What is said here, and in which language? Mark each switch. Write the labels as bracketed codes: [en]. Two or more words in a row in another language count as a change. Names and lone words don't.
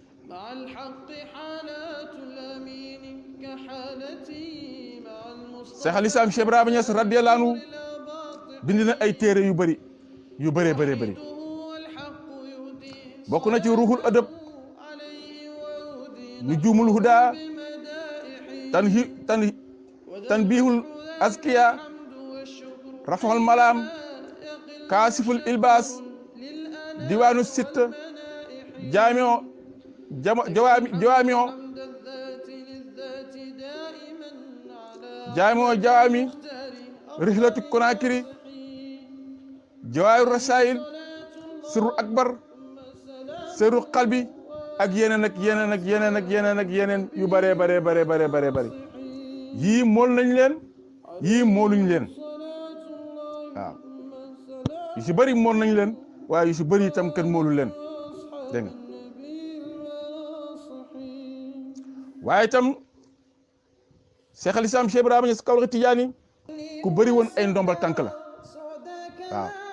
[wo] Cheikh al Islam Cheikh Ibrahima Niass [ar] رضي الله عنه [wo] bind na ay téere yu bëree bokk na ci ruuxul adab nujumul huda tanbihul askiya rafahul malam kaasiful ilbaas diwaanu sitt jaamio jawaami rihlatu konakiri jawaayu rasail sirru akbar sirru qalbi ak yeneen yu bare yii mool nañ leen yii mooluñ leen waaw yu si bëri mool nañ leen waaye yu si bëri itam kenn moolu leen dégg nga waaye itam Cheikh al Islam Cheikh Ibrahima Niass Kawlax Tijaani ku bëri woon ay ndombal tànk la waaw